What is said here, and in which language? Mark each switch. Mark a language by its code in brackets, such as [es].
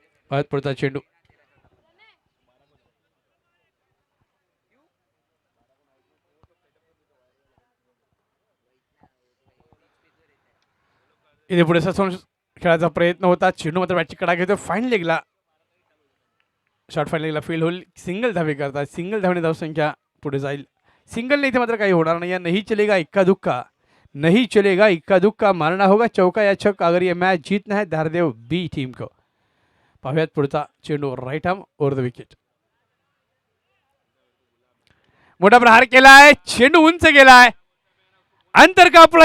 [mr] परत पुढचा चेंडू इथे पुढे ससून खेळायचा प्रयत्न होता. चेंडू मात्र बॅटची कडा घेतो. फाईन लेगला, शॉर्ट फाईन लेगला फील्ड होईल. सिंगल धावे करतात. सिंगल धावणे धावसंख्या पुढे जाईल. सिंगल इथे मात्र काही होणार नाही. [hi] नहीं चलेगा इक्का दुक्का, नहीं चलेगा इक्का दुक्का, मारना होगा चौका या छक्का अगर ये मैच जीतना है धारदेव बी टीम को. [mr] पाहूयात पुढचा चेंडू [en] Right arm over the wicket. [mr] मोठा प्रहार केलाय, चेंडू उंच गेलाय, अंतर कापला.